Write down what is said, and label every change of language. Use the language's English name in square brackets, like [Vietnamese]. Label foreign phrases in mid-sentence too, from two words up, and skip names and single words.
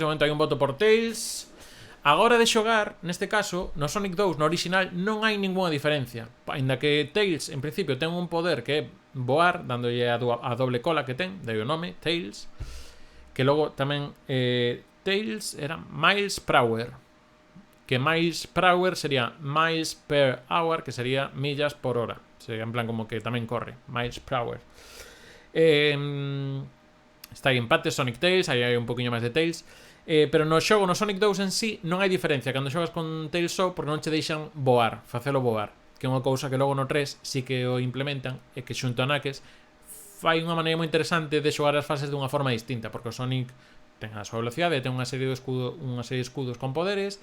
[Galician] De momento hai un voto por Tails. Agora de xogar, neste caso, no Sonic 2, no original, non hai ninguna diferencia. Ainda que Tails, en principio, ten un poder que é voar, dándolle a doble cola que ten, daí o nome, Tails. Que logo tamén Tails era Miles per Hour, que Miles per Hour sería Miles per Hour, que sería millas por hora. Sería en plan como que tamén corre, Miles per Hour. Está aí empate, Sonic Tails, aí hai un poquinho máis de Tails. Pero no xogo, no Sonic 2 en sí, non hai diferencia cando xogas con Tails só, porque non che deixan voar, facelo voar. Que é unha cousa que logo no 3 sí que o implementan, e que xunto a Knuckles fai unha maneira moi interesante de xogar as fases dunha forma distinta, porque o Sonic ten a súa velocidade, ten unha serie de escudos con poderes.